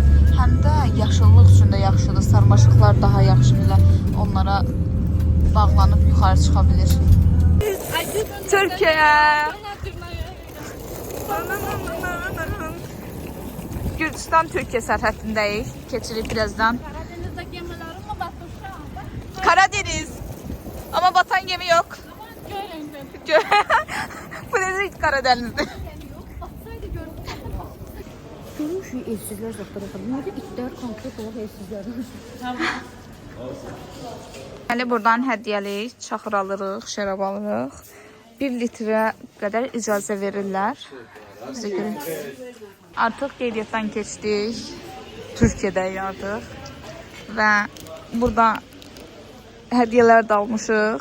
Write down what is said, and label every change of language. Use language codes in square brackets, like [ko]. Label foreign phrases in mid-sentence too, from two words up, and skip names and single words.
[az] Həm də yaşıllıq üçün də yaxşıdır. Sarmaşıqlar daha yaxşıdır. Onlara bağlanıb yuxarı çıxa bilir. Türkiyə! Gürcistan-Türkiyə sərhəddindəyik. Keçirik birazdan. [tr] Karadeniz'de gemilerim mi battı şu anda? Karadeniz. Ama batan gemi yok. Görün. Bu nedir Karadeniz'de? Görün şu evsizler zaten. Bunlar da itler konkret olarak evsizler. [az] Deməli, buradan hədiyyəlik, çaxır alırıq, şərab alırıq. 1 litrə qədər icazə verirlər. Bizə görə. Artıq qeydiyyatdan keçdik. Türkiyədəyik artıq. Və burada hədiyyələr də almışıq.